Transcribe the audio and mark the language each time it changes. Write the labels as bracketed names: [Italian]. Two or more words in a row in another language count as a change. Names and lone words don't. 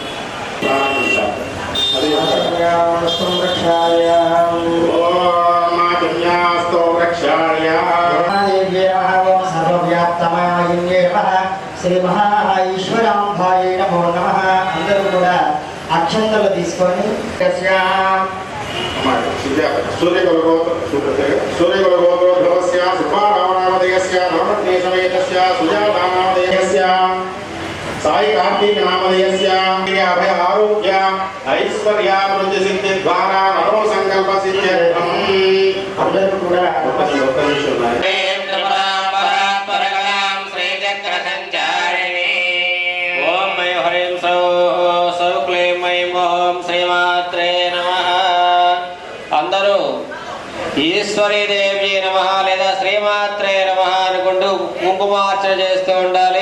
[Sanskrit] శ్రీ మహాఈశ్వరాంబాయ నమో నమః. [Telugu] అందరూ కూడా అక్షంతలు తీసుకొని [Sanskrit] सूर्यकुलगोत्रोद्भवस्य सुब्बारावनामधेयस्य नवरत्नेसमेतस्य सुजातानामधेयस्य साई कार्तिक नामधेयस्य अभय आरोग्य ऐश्वर्यावृद्धि द्वारा नरो संकल्प सिद्ध्यर्थम् [Telugu] అందరూ కూడా ఒక్క నిమిషం [Sanskrit] ఈశ్వరీ దేవి నమః [Telugu] లేదా [Sanskrit] శ్రీమాత్రే నమః [Telugu] అనుకుంటూ కుంకుమార్చన చేస్తూ ఉండాలి.